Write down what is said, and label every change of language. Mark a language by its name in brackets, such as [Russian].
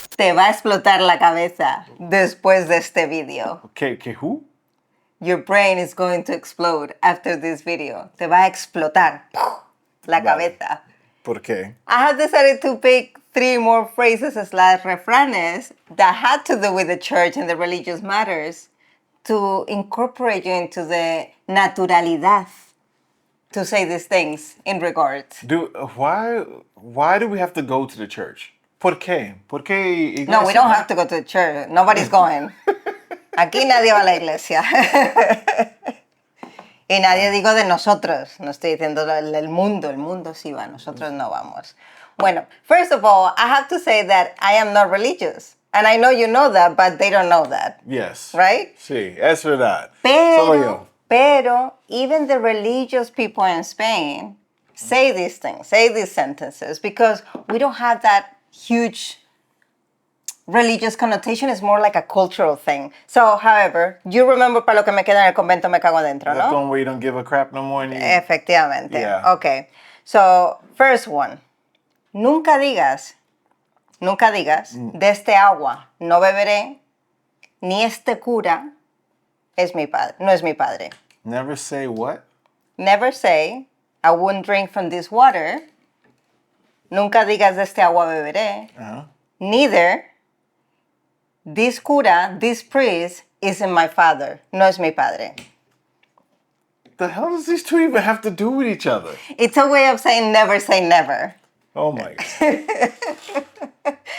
[Spanish] Te va a explotar la cabeza después de este video. [English] Okay, who? Your brain is going to explode after this video. [Spanish] Te va a explotar la cabeza. ¿Por qué? [English] I have decided to pick 3 more phrases / refranes that had to do with the church and the religious matters to incorporate you into the naturalidad to say these things in regards. Why do we have to go to the church? [Spanish] ¿Por qué? ¿Por qué iglesia? [English] No, we don't have to go to the church. Nobody's going. [Spanish] Aquí nadie va a la iglesia. Y nadie digo de nosotros. No estoy diciendo el mundo. El mundo sí va. Nosotros no vamos. [English] Bueno, first of all, I have to say that I am not religious. And I know you know that, but they don't know that. Yes. Right? [Spanish] Sí, es verdad. Solo yo. [English] Pero even the religious people in Spain say these things, say these sentences, because we don't have that huge religious connotation. It's more like a cultural thing. So, however, you remember [Spanish] para lo que me queda en el convento me cago adentro, [English] That's the [Spanish] ¿no? [English] one where you don't give a crap no more. [Spanish] Efectivamente. [English] Yeah. Okay. So, first one. [Spanish] Nunca digas, de este agua no beberé, ni este cura no es mi padre. [English] Never say what? Never say, I wouldn't drink from this water. [Spanish] Nunca digas de este agua beberé. Uh-huh. [English] Neither, this cura, this priest, isn't my father. [Spanish] No es mi padre. [English] The hell does these two even have to do with each other? It's a way of saying never say never. Oh my God.